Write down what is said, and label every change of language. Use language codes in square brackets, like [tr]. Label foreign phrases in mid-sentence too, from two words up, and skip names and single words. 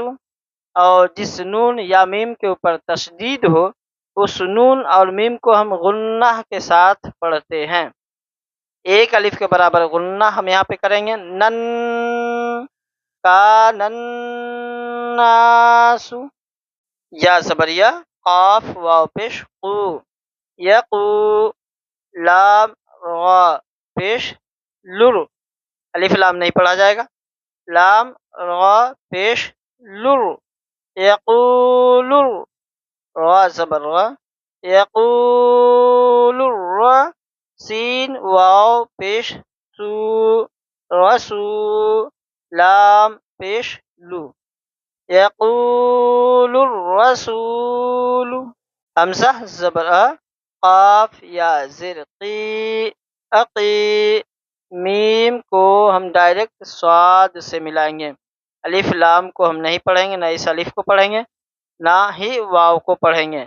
[ur] اور جس نون یا میم کے اوپر تشدید ہو اس نون اور میم کو ہم غنہ کے ساتھ پڑھتے ہیں۔ ایک الف کے برابر غنہ ہم یہاں پہ کریں گے، نن، کا نن ناسو، یا زبریہ قاف واو پیش قو، یقو، لام را پیش لر، الف لام نہیں پڑھا جائے گا، لام را پیش لر، یقول، را زبر را، یقول را، سین واو پیش سو، رسو، لام پیش لو، [ar] یقول الرسول، [ur] حمزہ زبر ا، قاف یا زر قی، اقی، میم کو ہم ڈائریکٹ صاد سے ملائیں گے، الف لام کو ہم نہیں پڑھیں گے، نہ اس الف کو پڑھیں گے نہ ہی واو کو پڑھیں گے۔